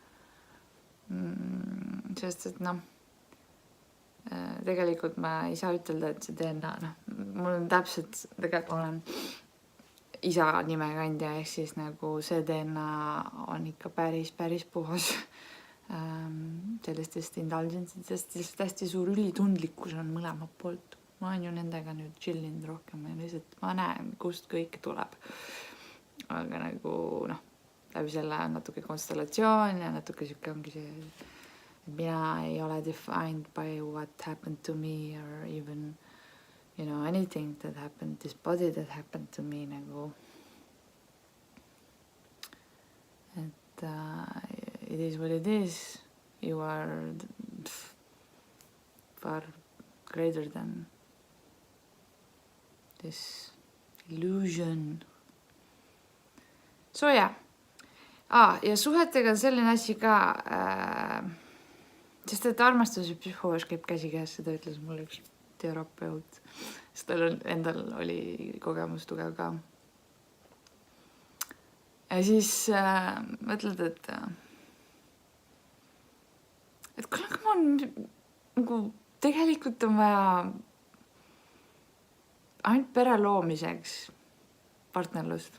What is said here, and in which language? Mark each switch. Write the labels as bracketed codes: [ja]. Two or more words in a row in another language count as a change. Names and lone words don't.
[et] Sest et tegelikult ma ei saa ütelda, et see DNA, mul on täpselt, tegelikult olen isa nimekandja, ehk siis nagu see DNA on ikka päris puhas sellistest indulgentsidest, lihtsalt hästi suur ülitundlikkus on mõlemalt poolt. Ma olen ju nendega nüüd chillinud rohkem ja lihtsalt ma näen, kust kõik tuleb. Aga nagu läbi selle on natuke konstellatsioon ja natuke siuke ongi see, et mina ei ole [en] defined by what happened to me or even anything that happened, this body that happened to me [et] nagu. [en] Et it is what it is. You are far greater than this illusion. [et] So ja suhetega on selline asi ka, sest et armastus ja psühhoos käib käsikäes, seda ütles mulle üks terapeut, sest tal endal oli kogemus tugev ka. Ja siis mõtled, et kuule, nagu tegelikult on vaja ainult pere loomiseks partnerlust.